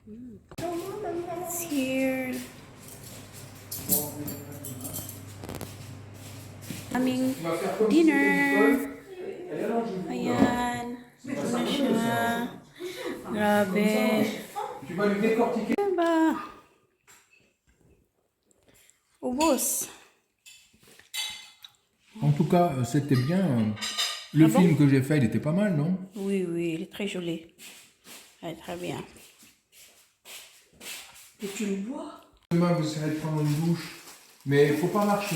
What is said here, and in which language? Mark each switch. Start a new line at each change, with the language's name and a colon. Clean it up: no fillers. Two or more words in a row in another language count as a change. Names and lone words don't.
English: It's here.
Filipino: Aming dinner. Ayan. Ito na siya. Grabe. Diba? Ubos.
French: En tout cas, c'était bien. Le Ah bon film que j'ai fait, il était pas mal, non? Oui, oui, il est très joli. Ouais, très bien. Et tu le vois? Demain, vous essayerez de prendre une douche. Mais il ne faut pas marcher.